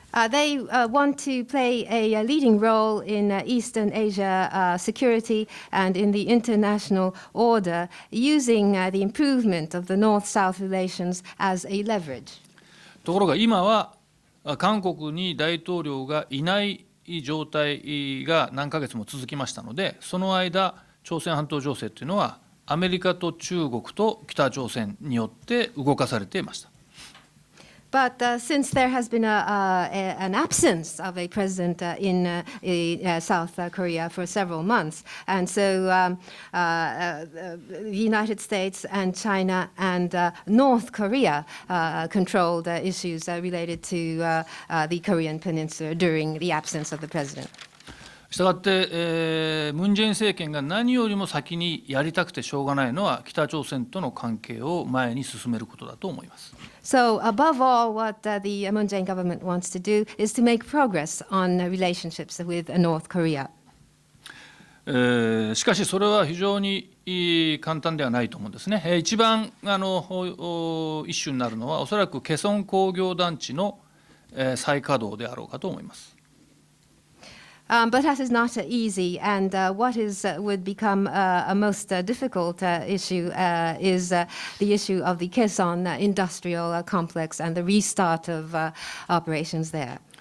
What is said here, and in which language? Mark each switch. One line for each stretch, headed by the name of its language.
English: They want to play a leading role in Eastern Asia security and in the international order, using the improvement of the North-South relations as a leverage.
Japanese: ところが今は韓国に大統領がいない状態が何ヶ月も続きましたので、その間朝鮮半島情勢というのはアメリカと中国と北朝鮮によって動かされていました。
English: But since there has been an absence of a president in South Korea for several months, and so the United States and China and North Korea controlled issues related to the Korean Peninsula during the absence of the president.
Japanese: したがって、ムン・ジェイン政権が何よりも先にやりたくてしょうがないのは北朝鮮との関係を前に進めることだと思います。
English: So above all, what the Moon Jae-in government wants to do is to make progress on relationships with North Korea.
Japanese: しかしそれは非常に簡単ではないと思うんですね。一番イシュになるのはおそらくケソン工業団地の再稼働であろうかと思います。
English: But that is not easy, and what would become a most difficult issue is the issue of the Kaesong industrial complex and the restart of operations there.